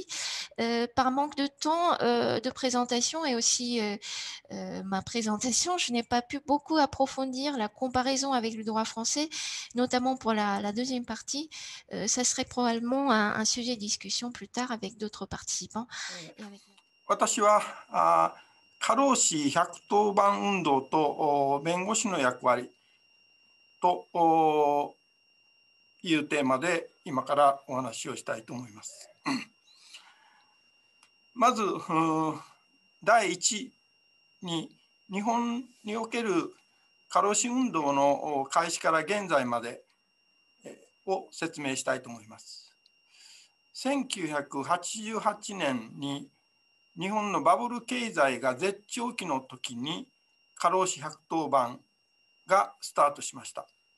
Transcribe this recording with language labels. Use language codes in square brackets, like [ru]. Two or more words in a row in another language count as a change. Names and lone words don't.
[fr] Par manque de temps de présentation et aussi ma présentation, je n'ai pas pu beaucoup approfondir la comparaison avec le droit français, notamment pour la deuxième partie. Ça serait probablement un sujet de discussion plus tard avec d'autres participants. [ja] 私は過労死110番運動と弁護士の役割というテーマで今からお話をしたいと思います。まず第一に日本における過労死運動の開始から現在までを説明したいと思います。1988年に日本のバブル経済が絶頂期の時に過労死110番がスタートしました。